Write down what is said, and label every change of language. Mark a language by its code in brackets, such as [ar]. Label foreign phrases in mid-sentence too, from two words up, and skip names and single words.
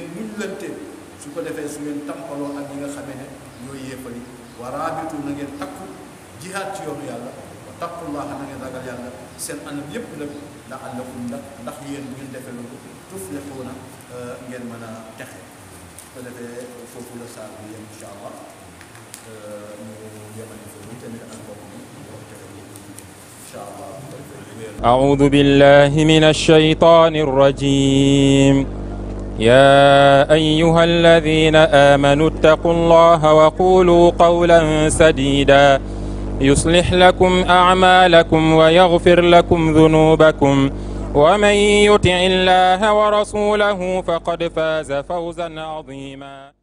[wo] muñ lante su ko defee su ngeen tampaloo ak ñi nga xamee ne ñooy yéefali [ar] ورابطوا [wo] na ngeen takku jihaad ci yoonu yàlla [ar] واتقوا الله [wo] na ngeen ragal yàlla seen anam yépp nag la'allakum ndax yéen bu ngeen defee loolu tuflixuuna ngeen mën a texe su ko defee foofu la saar bi yem [ar] إن شاء الله [wo] ñu yemani foofu tamit ak mbokk mi [ar] إن شاء الله أعوذ بالله من الشيطان الرجيم يا أيها الذين آمنوا اتقوا الله وقولوا قولا سديدا يصلح لكم أعمالكم ويغفر لكم ذنوبكم ومن يطع الله ورسوله فقد فاز فوزا عظيما.